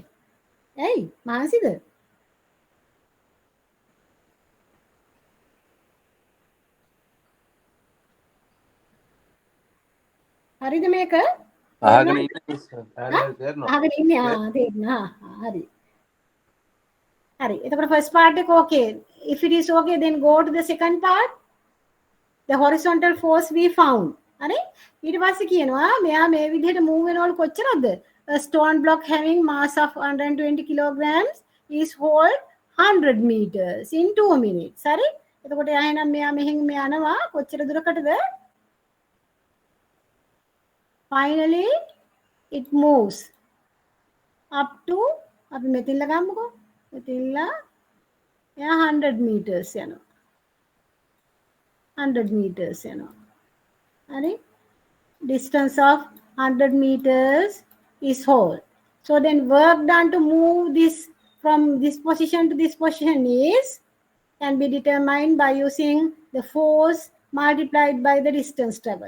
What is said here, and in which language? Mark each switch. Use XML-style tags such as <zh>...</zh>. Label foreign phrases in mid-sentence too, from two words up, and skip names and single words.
<si>ඇයි? මානසිද? හරිද මේක? අහගෙන ඉන්න මිස් තේරෙනවා. අහගෙන ඉන්නේ තේරුණා. හරි. හරි. එතකොට</si> <en>first part</en> <si>එක ඕකේ.</si> <en>if it is okay, then go to the second part. The horizontal force we found.</en> <si>හරි ඊට පස්සේ කියනවා මෙයා මේ විදිහට move වෙනවලු කොච්චරද?</si> <en>A stone block having mass of 120 kilograms is hauled 100 meters in 2 minutes.</en> <si>හරි එතකොට එහෙනම් මෙයා මෙහෙන් මේ යනවා කොච්චර දුරකටද?</si> <en>Finally it moves up to</en> <si>අපි මෙතනලා ගමුකෝ. මෙතනලා එයා 100 meters යනවා.</si> <en>100 meters, Are distance of 100 meters is whole. So then work done to move this from this position to this position can be determined by using the force multiplied by the distance traveled.</en>